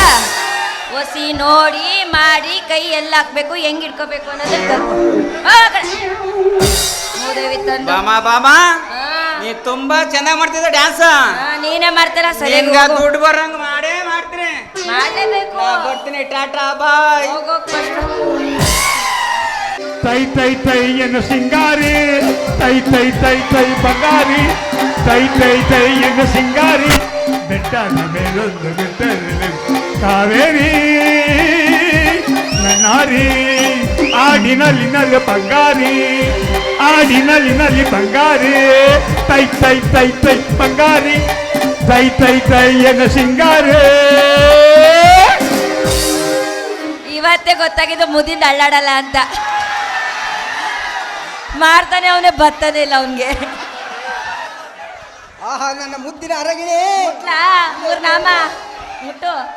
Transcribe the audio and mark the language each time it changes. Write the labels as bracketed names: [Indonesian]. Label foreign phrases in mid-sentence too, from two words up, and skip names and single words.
[Kannada] ಒಸಿ ನೋಡಿ ಮಾಡಿ ಕೈ ಎಲ್ಲ ಹಾಕ್ಬೇಕು, ಹೆಂಗ್ ಇಟ್ಕೋಬೇಕು ಅನ್ನೋದನ್ನ ನೀ ತುಂಬಾ ಚೆನ್ನಾಗಿ ಮಾಡ್ತಿದ್ದ ಡ್ಯಾನ್ಸ್. ನೀನೇ ಮಾಡ್ತೀರಾ? ಸರಿ, ದುಡ್ಡು ಬರಂಗ ಮಾಡೇ ಮಾಡ್ತೀನಿ. ಮಾಡಲೇಬೇಕು. ಬರ್ತೀನಿ, ಟಾಟಾ ಬಾಯ್. ತೈ ತೈ ತೈ ಎನ್ನು ಸಿಂಗಾರಿ, ತೈ ತೈ ತೈ ತೈ ಬಂಗಾರಿ, ತೈ ತೈ ತೈ ಎನ್ನು ಸಿಂಗಾರಿ, ಬೆಟ್ಟದ ಮೇಲೊಂದು ಬೆಟ್ಟದ ಕಾವೇರಿ ನನ್ನಾರಿ, ಆಡಿನಲ್ಲಿ ಬಂಗಾರಿ, ಆಡಿನಲ್ಲಿ ಬಂಗಾರಿ, ತೈ ತೈ ತೈ ತೈ ಬಂಗಾರಿ, ತೈ ತೈ ತೈ ಎನ್ನು ಸಿಂಗಾರಿ. ಇವತ್ತೇ ಗೊತ್ತಾಗಿದ್ದು ಮುದಿಂದ ಅಳ್ಳಾಡಲ್ಲ ಅಂತ. ಮಾಡ್ತಾನೆ ಅವನೇ, ಬತ್ತಾನೆ ಇಲ್ಲ ಅವನ್ಗೆ. ಆಹಾ, ನನ್ನ ಮುದ್ದಿನ ಅರಗಿಣಿ. ಮೂರ್ ನಾಮ ಮುಟ್ಟು.